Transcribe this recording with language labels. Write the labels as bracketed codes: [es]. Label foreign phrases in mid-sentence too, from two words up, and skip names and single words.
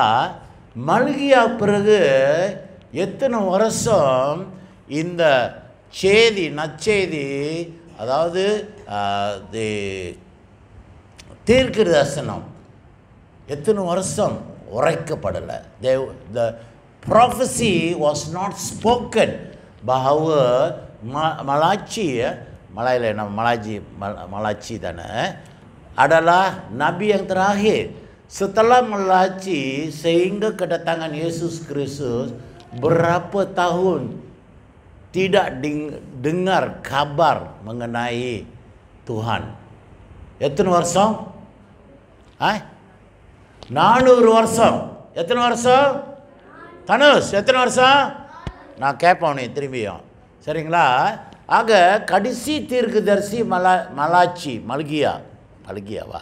[ta] மல்கியா பிறகு எத்தனை வருஷம் இந்த செய்தி, நற்செய்தி, அதாவது தீர்க்க தரிசனம் எத்தனை வருஷம் உரைக்கப்படலை. [en] The prophecy was not spoken. [ms] Bahawa Malachi, Malaya nama Malachi தானே, adalah nabi yang terakhir. Setelah Malachi sehingga kedatangan Yesus Kristus, berapa tahun tidak dengar kabar mengenai Tuhan? [ta] எத்தனை வருஷம்? 400 வருஷம். எத்தனை வருஷம்? தனுஷ் எத்தனை வருஷம்? நான் கேட்பேன் திரும்பியும், சரிங்களா? ஆக கடைசி தீர்க்கதரிசி மலாச்சி, மல்கியாவா?